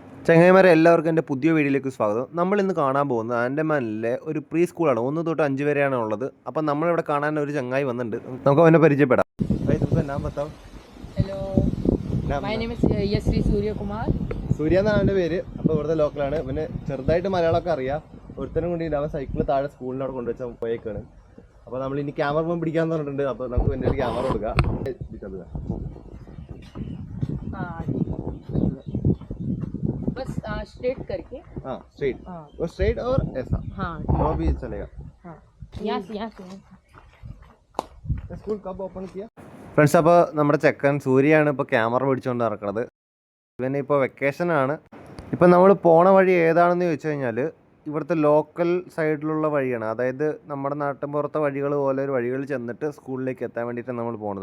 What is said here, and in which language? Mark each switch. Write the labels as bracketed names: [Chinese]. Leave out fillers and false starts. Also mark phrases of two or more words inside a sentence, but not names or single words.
[Malayalam] ചങ്ങായിമാരെ എല്ലാവർക്കും എൻ്റെ പുതിയ വീഡിയോയിലേക്ക് സ്വാഗതം. നമ്മൾ ഇന്ന് കാണാൻ പോകുന്നത് ആൻഡമാനിലെ ഒരു പ്രീ സ്കൂളാണ്. 1 തൊട്ട് 5 വരെയാണ് ഉള്ളത്. അപ്പം നമ്മളിവിടെ കാണാൻ ഒരു ചങ്ങായി വന്നിട്ടുണ്ട്. നമുക്ക് അവനെ പരിചയപ്പെടാം. [English] Hello, my name is Yasri Surya Kumar. [Malayalam] സൂര്യ എന്നാണ് അവൻ്റെ പേര്. അപ്പോൾ ഇവിടുത്തെ ലോക്കലാണ്. പിന്നെ ചെറുതായിട്ട് മലയാളമൊക്കെ അറിയാം. ഒരുത്തനും കൊണ്ടിട്ട് അവൻ സൈക്കിൾ താഴെ സ്കൂളിൻ്റെ അവിടെ കൊണ്ടുവച്ചാൽ പോയേക്കാണ്. അപ്പോൾ നമ്മൾ ഇനി ക്യാമറ പിടിക്കാന്ന് പറഞ്ഞിട്ടുണ്ട്. അപ്പോൾ നമുക്ക് എൻ്റെ ഒരു ക്യാമറ കൊടുക്കാം. [Hindi] बस स्ट्रेट करके हाँ स्ट्रेट वो स्ट्रेट और ऐसा हाँ वो भी चलेगा हाँ यहाँ से [Malayalam] സ്കൂൾ കബ് ഓപ്പൺ ചെയ്യാം. ഫ്രണ്ട്സ്, അപ്പോൾ നമ്മുടെ ചെക്കൻ സൂര്യയാണ് ഇപ്പോൾ ക്യാമറ പിടിച്ചുകൊണ്ട് നടക്കുന്നത്. ഇവന് ഇപ്പോൾ വെക്കേഷനാണ്. ഇപ്പം നമ്മൾ പോണ വഴി ഏതാണെന്ന് ചോദിച്ചു കഴിഞ്ഞാൽ ഇവിടുത്തെ ലോക്കൽ സൈഡിലുള്ള വഴിയാണ്. അതായത് നമ്മുടെ നാട്ടിൻപുറത്തെ വഴികൾ പോലെ ഒരു വഴികളിൽ ചെന്നിട്ട് സ്കൂളിലേക്ക് എത്താൻ വേണ്ടിയിട്ടാണ് നമ്മൾ പോണത്.